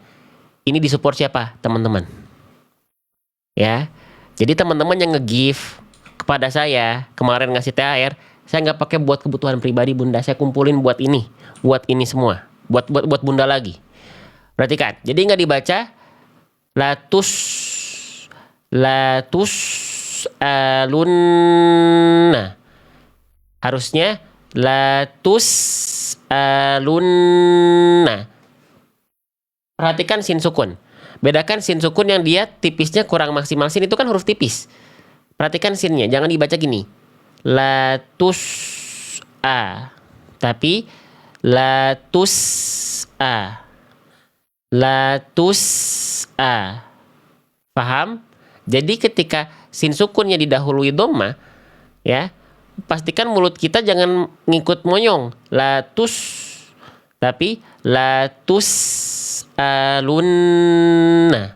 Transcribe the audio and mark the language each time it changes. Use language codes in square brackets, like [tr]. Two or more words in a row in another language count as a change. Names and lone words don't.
[id] Ini disupport siapa? Teman-teman. Ya. Jadi teman-teman yang nge-give kepada saya kemarin ngasih THR, saya nggak pakai buat kebutuhan pribadi Bunda, saya kumpulin buat ini semua, buat Bunda lagi. Perhatikan, jadi nggak dibaca [ar] لا تسألن, [id] harusnya [ar] لا تسألن. [id] Perhatikan [ar] سين سكون. [id] Bedakan [ar] سين سكون [id] yang dia tipisnya kurang maksimal. Sin itu kan huruf tipis. Perhatikan sinnya, jangan dibaca gini. Latus a. Tapi latus a. Latus a. Paham? Jadi ketika sin sukunnya didahului dhamma, ya, pastikan mulut kita jangan ngikut monyong. Latus. Tapi [ar] لا تسألن.